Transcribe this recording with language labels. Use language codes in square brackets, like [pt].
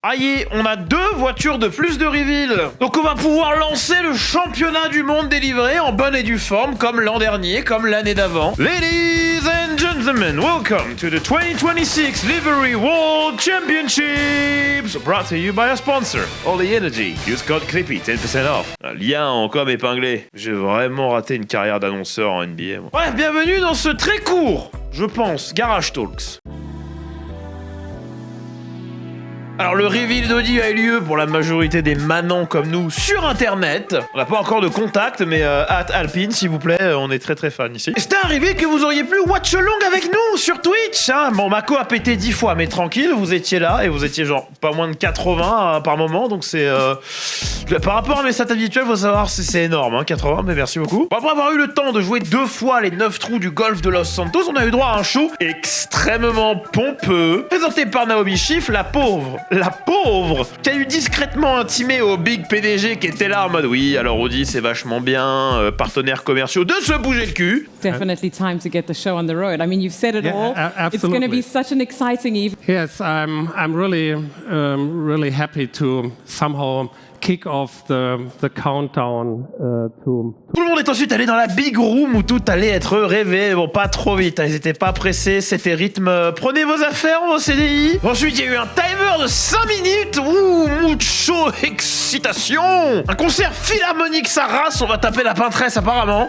[fr] Aïe, on a 2 voitures de plus de reveal. Donc on va pouvoir lancer le championnat du monde délivré en bonne et due forme, comme l'an dernier, comme l'année d'avant. [en] Ladies and gentlemen, welcome to the 2026 Livery World Championships, brought to you by our sponsor, All the Energy. Use code Clippy, 10% off. [fr] Un lien en com épinglé. J'ai vraiment raté une carrière d'annonceur en NBA. Moi. Bref, bienvenue dans ce très court, je pense, Garage Talks. Alors le reveal d'Audi a eu lieu pour la majorité des manants comme nous sur internet. On n'a pas encore de contact, mais Alpine s'il vous plaît, on est très très fan ici. Et c'était un reveal que vous auriez pu watch along avec nous sur Twitch, hein. Bon, Mako a pété 10 fois, mais tranquille, vous étiez là et vous étiez genre pas moins de 80 par moment, donc c'est... Par rapport à mes stats habituels, faut savoir c'est énorme, hein, 80, mais merci beaucoup. Bon, après avoir eu le temps de jouer 2 fois les 9 trous du golf de Los Santos, on a eu droit à un show extrêmement pompeux, présenté par Naomi Schiff, la pauvre, qui a eu discrètement intimé au big PDG qui était là en mode oui, alors Audi c'est vachement bien, partenaires commerciaux, de se bouger le cul. [en] Definitely time to get the show on the road. I mean, you've said it all. Absolutely. It's going to be such an exciting evening. Yes, I'm really happy to somehow kick off the countdown to... [fr] Tout le monde est ensuite allé dans la big room où tout allait être rêvé. Bon, pas trop vite, hein, ils étaient pas pressés, c'était rythme. Prenez vos affaires, vos CDI. Ensuite, il y a eu un timer de 5 minutes. Ouh, mucho excitation. Un concert philharmonique, sa race, on va taper la peintresse apparemment.